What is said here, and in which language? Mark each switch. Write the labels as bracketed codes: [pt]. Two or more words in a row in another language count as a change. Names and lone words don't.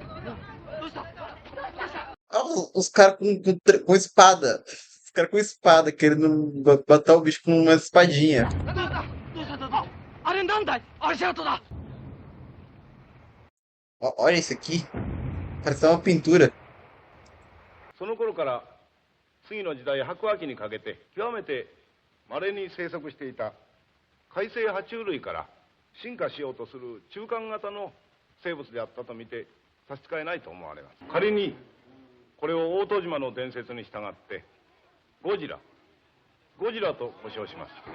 [pt] Ah, os caras com espada. Os caras com espada, querendo matar o bicho com uma espadinha. Olha isso aqui. Parece uma pintura. [ja] その頃から次の時代白亜紀にかけて極めて稀に生息していた海生爬虫類から進化しようとする中間型の生物であったと見て差し支えないと思われます。仮にこれを大戸島の伝説に従ってゴジラと呼称します。